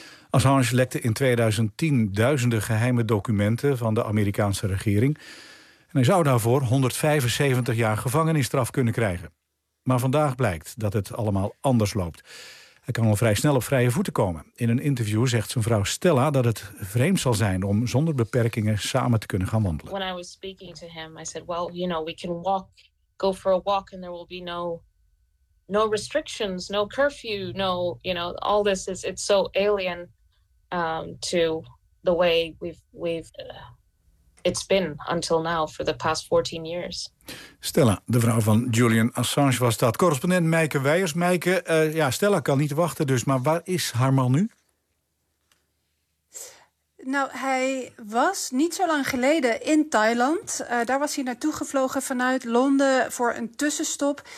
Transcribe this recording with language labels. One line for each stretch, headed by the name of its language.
Dutch: Assange lekte in 2010 duizenden geheime documenten van de Amerikaanse regering. En hij zou daarvoor 175 jaar gevangenisstraf kunnen krijgen. Maar vandaag blijkt dat het allemaal anders loopt. Hij kan al vrij snel op vrije voeten komen. In een interview zegt zijn vrouw Stella dat het vreemd zal zijn om zonder beperkingen samen te kunnen gaan wandelen.
English: When I was speaking to him, I said, well, you know, we can walk, go for a walk and there will be no restrictions, no curfew, no, you know, all this is, it's so alien to the way it's been until now for the past 14 years.
Dutch: Stella, de vrouw van Julian Assange was dat. Correspondent Meike Weijers. Meike, Stella kan niet wachten dus, maar waar is haar man nu? Nou, hij was niet zo lang geleden in Thailand. Daar was hij naartoe gevlogen vanuit Londen voor een tussenstop.